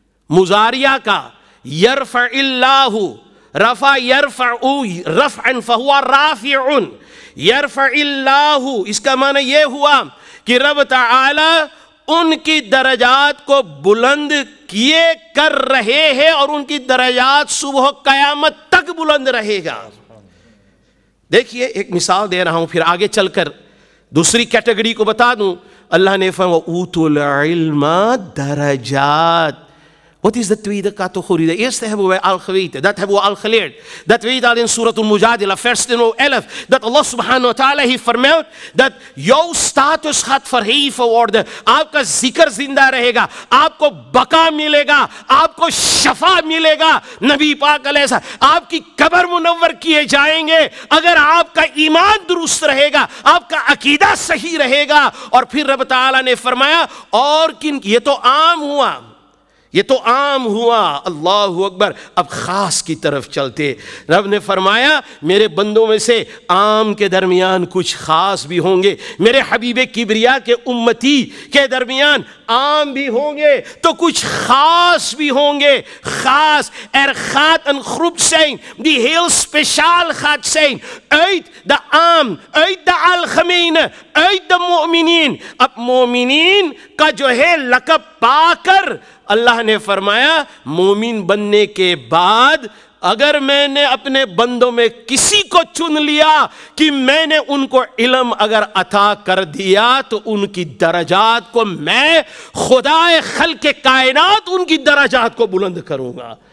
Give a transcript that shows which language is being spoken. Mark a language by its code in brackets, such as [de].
[ur] مضاریہ کا، یرفع اللہ، [ar] رفع یرفع رفعا فہو رافع، [ur] یرفع اللہ، اس کا معنی یہ ہوا کہ رب تعالی ان کی درجات کو بلند کیے کر رہے ہیں، اور ان کی درجات صبح قیامت تک بلند رہے گا۔ دیکھیے ایک مثال دے رہا ہوں، پھر آگے چل کر دوسری کیٹیگری کو بتا دوں۔ اللہ نے فرمایا اوتوا العلم درجات، [en] What is the [nl] tweede categorie? De eerste hebben wij al geweten. Dat hebben we al geleerd. Dat weet al in Surah Al-Mujadila, vers 11. Dat Allah subhanahu wa ta'ala heeft vermeld dat jouw status gaat verheven worden. [ur] Aapka zikr zinda rahega. Aapko baka milega. Aapko shafa milega. Nabi Paak alayhi salam. Aapki qabr munawwar kiye jayenge. Agar aapka iman durust rahega. Aapka aqida sahi rahega. اور پھر رب تعالیٰ نے فرمایا اور کن یہ تو عام ہوا, یہ تو عام ہوا. اللہ اکبر. اب خاص کی طرف چلتے. رب نے فرمایا میرے بندوں میں سے عام کے درمیان کچھ خاص بھی ہوں گے, میرے حبیب کبریا کے امتی کے درمیان عام بھی ہوں گے تو kutch خاص بھی ہوں گے. [nl] خاص gaat een groep zijn die heel speciaal gaat zijn uit de عام, uit de algemene, uit de mu'mineen. [ur] اب مومنین کا جو ہے لقب پا کر اللہ نے فرمایا مومن بننے کے بعد اگر میں نے اپنے بندوں میں کسی کو چن لیا کہ میں نے ان کو علم اگر عطا کر دیا تو ان کی درجات کو میں خدائے خلق کائنات ان کی درجات کو بلند کروں گا.